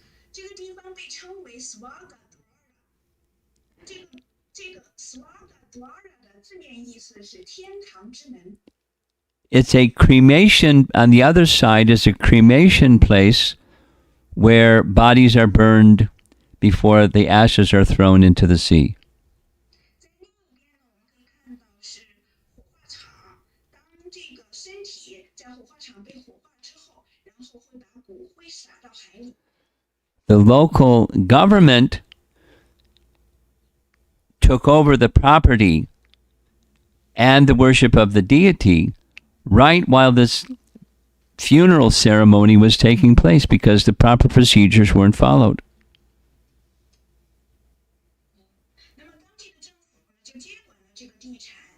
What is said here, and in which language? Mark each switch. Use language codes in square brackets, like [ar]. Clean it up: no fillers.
[zh] 这个地方被称为 Swarga Dwara。这个 Swarga Dwara 的字面意思是天堂之门。 [en] It's a cremation, on the other side is a cremation place where bodies are burned before the ashes are thrown into the sea. [zh] 在另一边呢，我们可以看到是火化场。当这个身体在火化场被火化之后，然后会把骨灰撒到海里。 [en] The local government took over the property and the worship of the deity right while this funeral ceremony was taking place because the proper procedures weren't followed. [zh] 那么当地的政府呢，就接管了这个地产。